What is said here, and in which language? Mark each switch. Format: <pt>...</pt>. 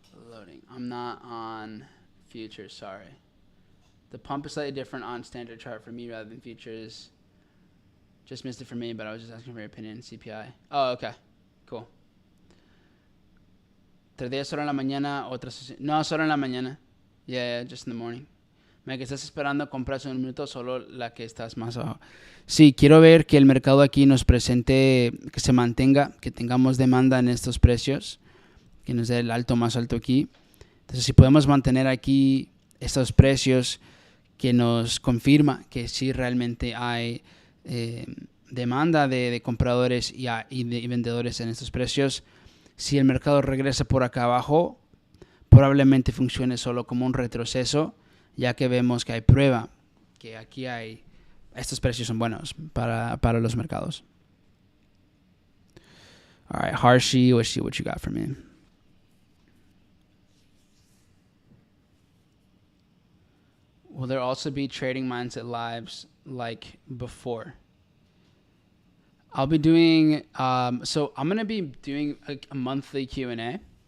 <en>Loading. I'm not on futures, sorry. The pump is slightly different on standard chart for me rather than futures. Just missed it for me, but I was just asking for your opinion. CPI. Oh, okay. Cool.</en> <es>3 días solo en la mañana, otras... No, solo en la mañana.</es> <en>Yeah, just in the morning.</en> <es>Me que estás esperando compras en un minuto, solo la que estás más abajo. Sí, quiero ver que el mercado aquí nos presente, que se mantenga, que tengamos demanda en estos precios, que nos dé el alto más alto aquí. Entonces, si podemos mantener aquí estos precios, que nos confirma que sí realmente hay demanda de compradores y de vendedores en estos precios. Si el mercado regresa por acá abajo, probablemente funcione solo como un retroceso, ya que vemos que hay prueba que aquí hay estos precios son buenos para los mercados.</es> <en>All right, Harshi, let's see what you got for me. Will there also be trading mindset lives like before? I'll be doing, so I'm going to be doing a monthly Q&A.</en>